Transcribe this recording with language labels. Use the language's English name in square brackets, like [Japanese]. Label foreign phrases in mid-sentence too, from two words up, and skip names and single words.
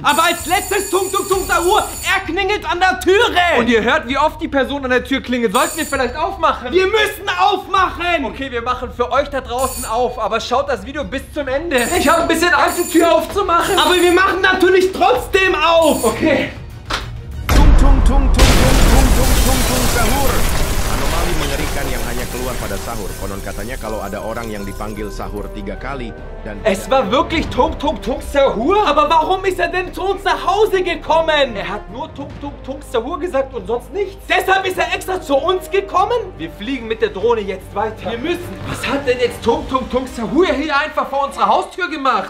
[German] Aber als letztes Tung Sahur, er klingelt an der Türe. Und ihr hört, wie oft die Person an der Tür klingelt. Sollten wir vielleicht aufmachen? Wir müssen aufmachen. Okay, wir machen für euch da draußen auf, aber schaut das Video bis zum Ende. Ich habe ein bisschen Angst, die Tür aufzumachen. Aber wir machen natürlich trotzdem auf. Okay. Tung sahur. [Indonesian] Anomali mengerikan yang hanya keluar pada sahur. Konon katanya kalau ada orang yang dipanggil sahur 3 kali dan [German] Es war wirklich Tung Sahur? Aber warum ist er denn zu uns nach Hause gekommen? Er hat nur Tung Sahur gesagt und sonst nichts. Deshalb ist er extra zu uns gekommen? Wir fliegen mit der Drohne jetzt weiter. Wir müssen. Was hat denn jetzt Tung Sahur hier einfach vor unserer Haustür gemacht?